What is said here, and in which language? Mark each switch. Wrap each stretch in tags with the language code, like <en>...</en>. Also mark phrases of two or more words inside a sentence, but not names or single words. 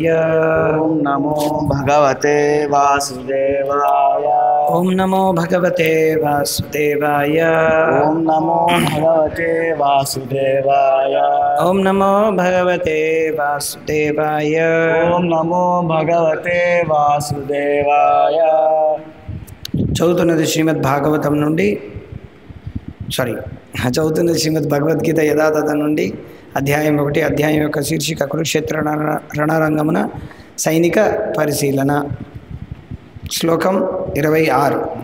<sa>ओम नमो भगवते वासुदेवाय। ओम नमो भगवते वासुदेवाय। ओम नमो भगवते वासुदेवाय। ओम नमो भगवते वासुदेवाय। ओम नमो भगवते वासुदेवाय।</sa> <te>చదువుతున్నది శ్రీమద్ భాగవతం నుండి చదువుతున్నది శ్రీమద్ భగవద్గీత యథాతథ నుండి అధ్యాయం 1. అధ్యాయం యొక్క శీర్షిక కురుక్షేత్ర రణరంగమున సైనిక పరిశీలన. శ్లోకం 26.</te>